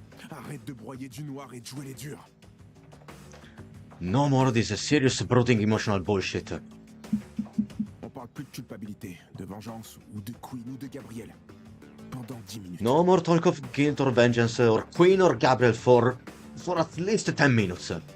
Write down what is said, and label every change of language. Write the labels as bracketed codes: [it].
[fr] Arrête de broyer du noir et de jouer les durs. [en] No more of this serious, brooding, emotional bullshit. [fr] On parle plus de culpabilité, de vengeance, ou de Queen ou de Gabriel. Pendant 10 minutes. [en] No more talk of guilt or vengeance or Queen or Gabriel for at least 10 minutes.